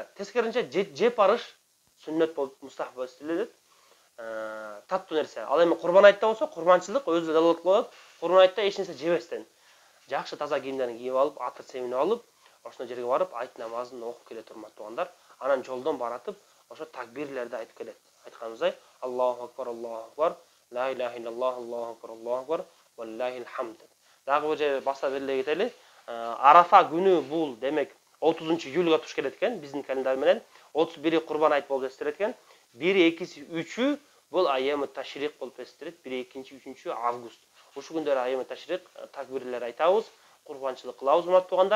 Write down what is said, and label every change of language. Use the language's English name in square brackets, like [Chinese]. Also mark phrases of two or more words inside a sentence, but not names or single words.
[Kyrgyz] Тескеринче жеп барыш сүннөт болуп мустахаб эстелет. Таттуу нерсе. Ал эми Курбан айтта болсо, курбанчылык өзү далалат кылат. Курбан айтта эч нерсе жебестен. Жакшы таза кийимдерин кийип алып, атыр себинип алып, ошондо жерге барып айт намазын окуп келет урматтуу туугандар. Анан жолдон баратып, ошо такбирлерди айтып келет. Айтканыбыздай, [Arabic] الله أكبر، لا إله إلا الله، الله أكبر، ولله الحمد. [Kyrgyz] Дагы бир жерде баса белгилей кетели. Арафа күнү бул демек 30-июлга туш келет экен биздин календар менен. 31-и Курбан айт болуп эстелет экен. 1, 2, 3 бул айямы ташрик болуп эстелет. 1, 2, 3 август. Ушул күндөрү айямы ташрик такбирлер айтабыз, курбанчылык кылабыз урматтуу туугандар.